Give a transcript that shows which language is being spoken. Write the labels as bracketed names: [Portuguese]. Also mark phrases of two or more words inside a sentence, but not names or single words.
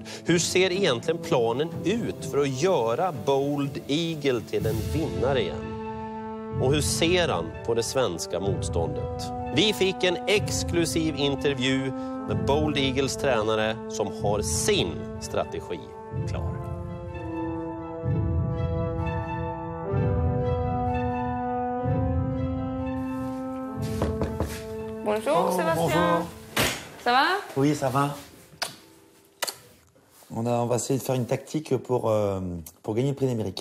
[Swedish] Hur ser egentligen planen ut för att göra Bold Eagle till en vinnare igen? Och hur ser han på det svenska motståndet? Vi fick en exklusiv intervju med Bold Eagles tränare som har sin strategi klar. [French] Bonjour Sébastien. Bonjour. Ça va? Oui, ça va. On va essayer de faire une tactique pour gagner le prix d'Amérique.